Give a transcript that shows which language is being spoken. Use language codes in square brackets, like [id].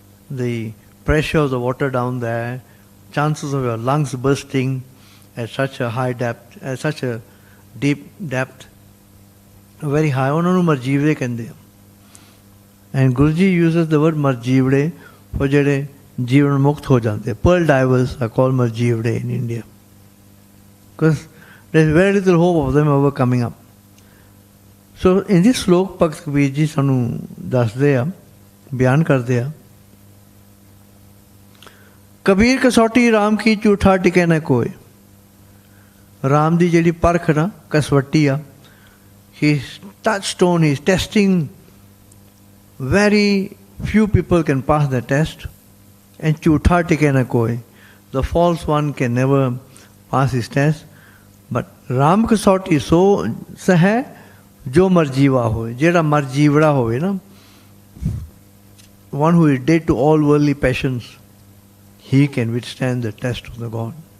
[en] The pressure of the water down there, chances of your lungs bursting at such a high depth, at such a deep depth, very high. [pa] ਉਹਨਾਂ ਨੂੰ ਮਰਜੀਵੜੇ ਕਹਿੰਦੇ ਆ. [en] And Guruji uses the word marjivde for [pa] ਜਿਹੜੇ ਜੀਵਨ ਮੁਕਤ ਹੋ ਜਾਂਦੇ. [en] Pearl divers are called marjivde in India, because there is very little hope of them ever coming up. So in this slok Bhagat Kabir ji [pa] ਸਾਨੂੰ ਦੱਸਦੇ ਆ, ਬਿਆਨ ਕਰਦੇ ਆ, ਕਬੀਰ ਕਸੌਟੀ ਰਾਮ ਕੀ ਝੂਠਾ ਟਿਕੇ ਨਾ ਕੋਏ. ਰਾਮ ਦੀ ਜਿਹੜੀ ਪਰਖ ਨਾ ਕਸਵੱਟੀ ਆ, [en] his touchstone, he is testing. Very few people can pass the test. And [pa] ਝੂਠਾ ਟਿਕੇ ਨਾ ਕੋਏ, [en] the false one can never pass his test. [pa] But Ram ਕਸੌਟੀ ਸੋ ਸਹਿ ਜੋ ਮਰਜੀਵਾ ਹੋਏ. ਜਿਹੜਾ ਮਰਜੀਵੜਾ ਹੋਵੇ ਨਾ, [en] one who is dead to all worldly passions, he can withstand the test of the God.